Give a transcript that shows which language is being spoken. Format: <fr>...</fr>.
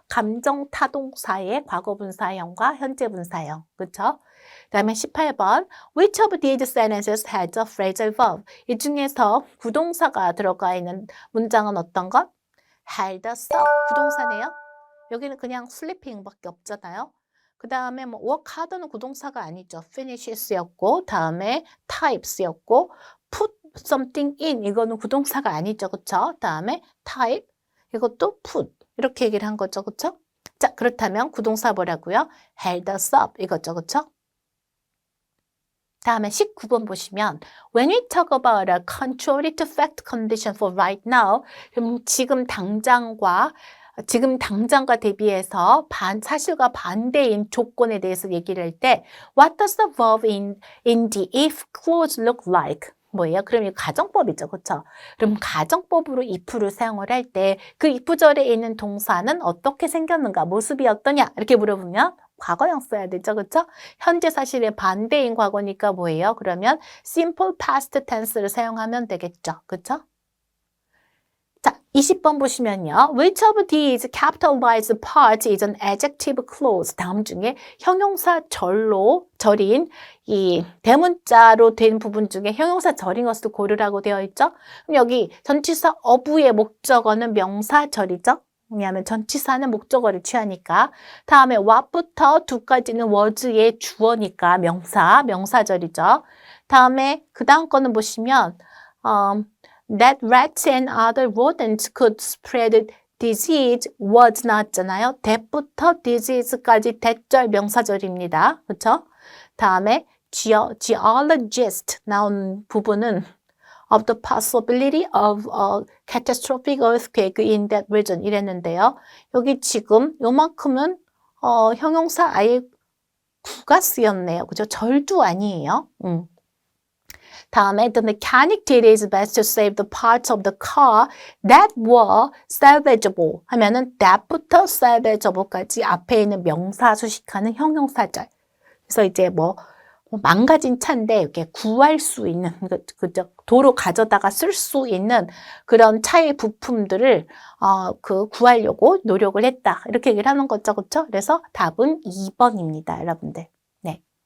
<ko>감정타동사의 과거분사형과 현재분사형. 그렇죠? 그 다음에 18번</ko> <en>Which of these sentences has a phrasal verb?</en> <ko>이 중에서 부동사가 들어가 있는 문장은 어떤 것?</ko> <en>held up.</en> <ko>부동사네요. 여기는 그냥 슬리핑밖에 없잖아요. 그 다음에 work hard는 부동사가 아니죠. finishes였고 다음에 types였고 put something in 이거는 부동사가 아니죠. 그쵸? 다음에 type 이것도 put 이렇게 얘기를 한 거죠. 그쵸? 자 그렇다면 부동사 뭐라고요?</ko> <en>held us up</en> <ko>이거죠. 그쵸? 다음에 19번 보시면</ko> <en>When we talk about a contrary to fact condition for right now</en> <ko>그럼 지금 당장과 대비해서 사실과 반대인 조건에 대해서 얘기를 할 때</ko> <en>What does the verb in the if clause look like?</en> <ko>뭐예요? 그럼 이 가정법이죠. 그렇죠? 그럼 가정법으로 if를 사용을 할 때 그 if절에 있는 동사는 어떻게 생겼는가? 모습이 어떠냐? 이렇게 물어보면 과거형 써야 되죠. 그렇죠? 현재 사실의 반대인 과거니까 뭐예요? 그러면 simple past tense를 사용하면 되겠죠. 그렇죠? 자, 20번 보시면요.</ko> <en>Which of these capitalized parts is an adjective clause?</en> <ko>다음 중에 형용사 절인 이 대문자로 된 부분 중에 형용사 절인 것을 고르라고 되어 있죠. 그럼 여기 전치사 of의 목적어는 명사절이죠. 왜냐하면 전치사는 목적어를 취하니까. 다음에 what부터 to까지는 was의 주어니까 명사절이죠. 다음에 그 다음 거는 보시면</ko> <en>that rats and other rodents could spread disease was</en> <ko>나왔잖아요. that부터 disease까지 that절 명사절입니다. 그렇죠? 다음에 geologist 나온 부분은</ko> <en>of the possibility of a catastrophic earthquake in that region</en> <ko>이랬는데요. 여기 지금 요만큼은 형용사 아예 구가 쓰였네요. 그죠? 절도 아니에요.</ko> <en>다음에 the mechanic did his best to save the parts of the car that were salvageable</en> <ko>하면은 that부터 salvageable까지 앞에 있는 명사 수식하는 형용사절. 그래서 이제 망가진 차인데 이렇게 구할 수 있는 도로 가져다가 쓸 수 있는 그런 차의 부품들을 구하려고 노력을 했다. 이렇게 얘기를 하는 거죠. 그렇죠? 그래서 답은 2번입니다. 여러분들. 네.</ko>